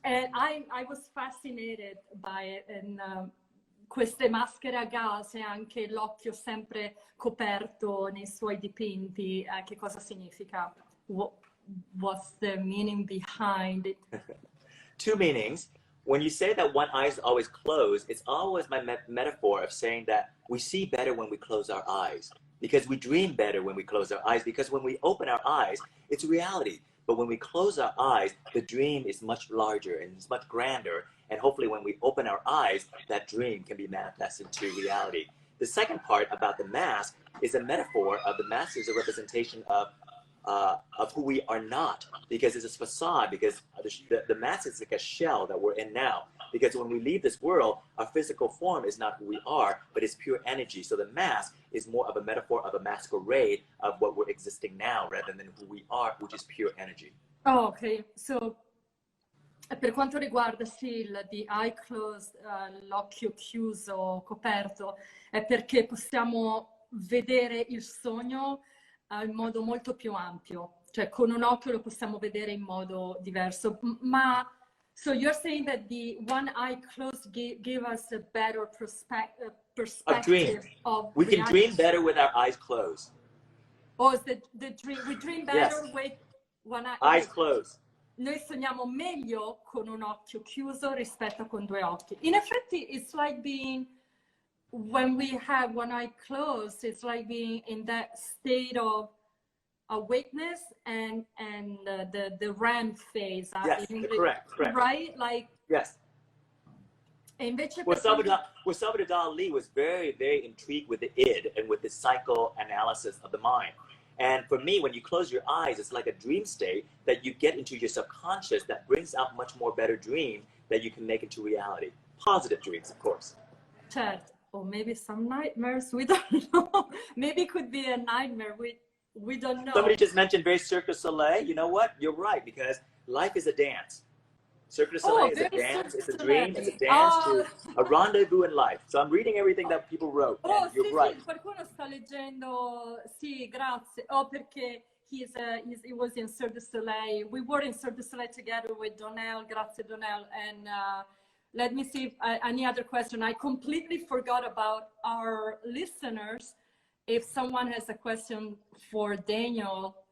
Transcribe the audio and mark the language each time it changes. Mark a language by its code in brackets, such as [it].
[en] And I was fascinated by it, and [it] queste maschere a gas e anche l'occhio sempre coperto nei suoi dipinti, che cosa significa? [en] What's the meaning behind it? Two meanings. When you say that one eye is always closed, it's always my metaphor of saying that we see better when we close our eyes, because we dream better when we close our eyes, because when we open our eyes, it's reality. But when we close our eyes, the dream is much larger and it's much grander. And hopefully when we open our eyes, that dream can be manifested into reality. The second part about the mask is a metaphor of the mask is a representation of who we are not, because it's a facade, because the mask is like a shell that we're in now. Because when we leave this world, our physical form is not who we are, but it's pure energy. So the mask is more of a metaphor of a masquerade of what we're existing now, rather than who we are, which is pure energy. Oh, ok. [it] So, per quanto riguarda sì, [en] the eye closed, [it] l'occhio chiuso, coperto, è perché possiamo vedere il sogno in modo molto più ampio. Cioè, con un occhio lo possiamo vedere in modo diverso. [en] Ma so you're saying that the one eye closed give us a better perspective of we can reality. dream better with our eyes closed. Oh, is the dream, we dream better with one eye. Eyes closed. [it] Noi sogniamo meglio con un occhio chiuso rispetto a con due occhi. In effetti, [en] it's like being, when we have one eye closed, it's like being in that state of awakeness and the REM phase. Yes, correct. Right? Like, yes. [it] E invece [en] Salvador Dali was very, very intrigued with the id and with the psychoanalysis of the mind. And for me, when you close your eyes, it's like a dream state that you get into your subconscious that brings out much more better dreams that you can make into reality. Positive dreams, of course. Certo. Or maybe some nightmares, we don't know. Maybe it could be a nightmare, we don't know. Somebody just mentioned very Cirque du Soleil. You know what? You're right, because life is a dance. Cirque du Soleil is a dance, it's a dream, it's a dance to a rendezvous in life. So I'm reading everything that people wrote, and you're right. [it] Sì, qualcuno sta leggendo, sì, grazie. [en] Oh, perché he was in Cirque du Soleil. We were in Cirque du Soleil together with Donnell, grazie Donnell, and let me see if any other question. I completely forgot about our listeners. If someone has a question for Daniel.